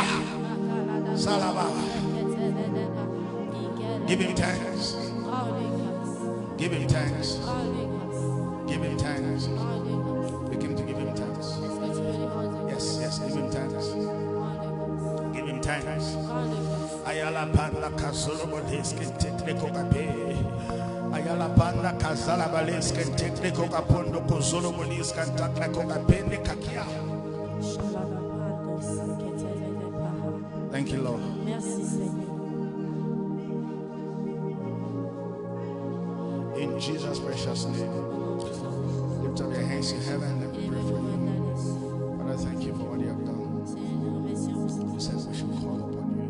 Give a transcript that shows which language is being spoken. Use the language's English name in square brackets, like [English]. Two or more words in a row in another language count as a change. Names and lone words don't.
[English] Salaba. Give him thanks. Give him thanks. Give him thanks. Begin to give him thanks. Yes, yes, give him thanks. Give him thanks. Ayala panda kasolo bodeske tekle kokape. Ayala panda kasala baleske tekle kokapondo kozolo bodeske takla kokapende kakia. Thank you, Lord. [French] Merci, Seigneur. [English] In Jesus' precious name, lift up your hands in heaven. Let me pray for you. Father, thank you for what you have done. You said we should call upon you.